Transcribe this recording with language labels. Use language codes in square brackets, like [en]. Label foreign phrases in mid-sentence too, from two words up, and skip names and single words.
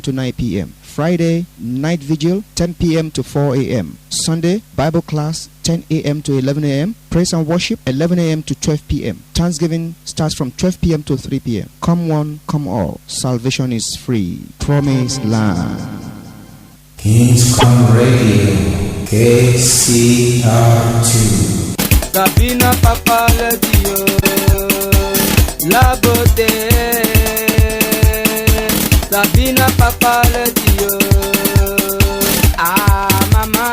[en] to 9 p.m. Friday, night vigil, 10 p.m. to 4 a.m. Sunday, Bible class, 10 a.m. to 11 a.m. Praise and worship, 11 a.m. to 12 p.m. Thanksgiving starts from 12 p.m. to 3 p.m. Come one, come all. Salvation is free. Promised land. Kingscom Radio, KCR2. Sabina Papa Ledio, La Beauté. Sabina Papa Ledio, ah Mama.